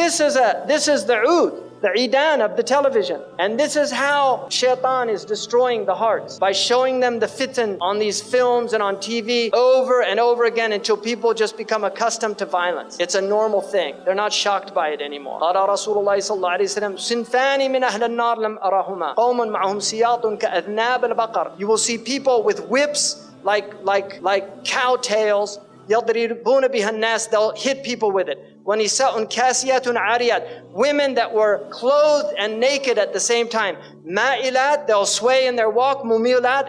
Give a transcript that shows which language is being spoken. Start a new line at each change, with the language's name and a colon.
English: This is the oud, the idan of the television. And this is how shaitan is destroying the hearts, by showing them the fitan on these films and on TV over and over again until people just become accustomed to violence. It's a normal thing. They're not shocked by it anymore.
Arabic: قال رسول الله صلى الله عليه وسلم صنفان من أهل النار لم أرهما قوم معهم سياط كأذناب البقر.
English: You will see people with whips like cow tails.
Arabic: يضربون بها الناس.
English: They'll hit people with it.
Arabic: وَنِسَاءٌ كَاسِيَاتٌ عَارِيَاتٌ.
English: Women that were clothed and naked at the same time.
Arabic: مَائِلَات.
English: They'll sway in their walk.
Arabic: مُمِيلَات.